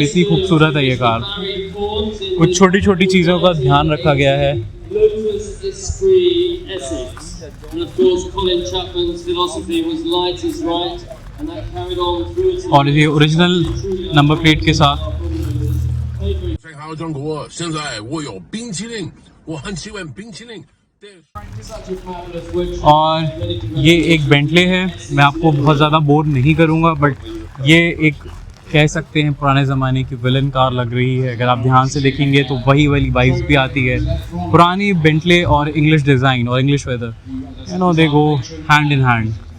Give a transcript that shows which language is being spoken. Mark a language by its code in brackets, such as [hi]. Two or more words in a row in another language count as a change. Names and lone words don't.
[hi] इतनी खूबसूरत है ये कार। कुछ छोटी छोटी चीज़ों का ध्यान रखा गया है। और ये [en] original number plate [hi] के साथ। [zh] 在韩中国，现在我有冰淇淋，我很喜欢冰淇淋。 [hi] और ये एक बेंटले है। मैं आपको बहुत ज़्यादा बोर नहीं करूँगा, बट ये एक कह सकते हैं पुराने ज़माने की [en] villain car [hi] लग रही है। अगर आप ध्यान से देखेंगे तो वही वाली वाइब्स भी आती है। पुरानी बेंटले और [en] English design [hi] और [en] English weather, you know, they go hand in hand.